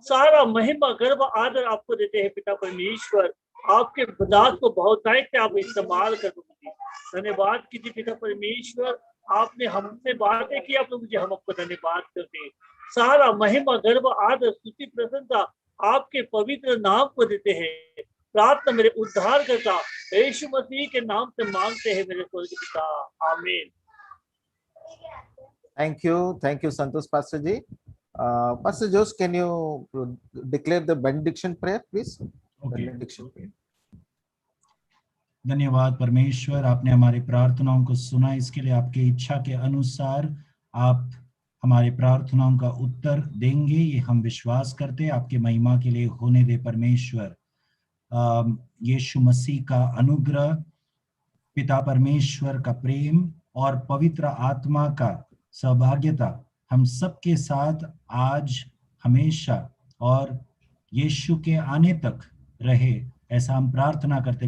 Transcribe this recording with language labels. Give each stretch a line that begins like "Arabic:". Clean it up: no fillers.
Hindi: सारा महिमा गर्व आदर आपको देते हैं पिता परमेश्वर, आपके दास को बहुतायत से आप इस्तेमाल कर प्रभु जी, धन्यवाद कीजिए पिता परमेश्वर, आपने हमसे बातें किया प्रभु जी, हम आपको धन्यवाद करते हैं। सारा महिमा गर्व आदर स्तुति प्रसन्नता आपके पवित्र नाम को देते हैं। प्रार्थना मेरे उद्धार करता यीशु मसीह के नाम से मांगते हैं मेरे स्वर्गीय पिता, आमीन।
English: Thank you, Santosh Pastor ji. Pastor Jose, can you declare the benediction prayer, please? Okay. Benediction prayer.
Hindi: धन्यवाद परमेश्वर, आपने हमारी प्रार्थनाओं को सुना, इसके लिए आपकी इच्छा के अनुसार आप हमारी प्रार्थनाओं का उत्तर देंगे, ये हम विश्वास करते हैं। आपके महिमा के लिए होने दे परमेश्वर। यीशु मसीह का अनुग्रह, पिता परमेश्वर का प्रेम और पवित्र आत्मा का सहभागिता हम सबके साथ आज हमेशा और यीशु के आने तक रहे, ऐसा हम प्रार्थना करते।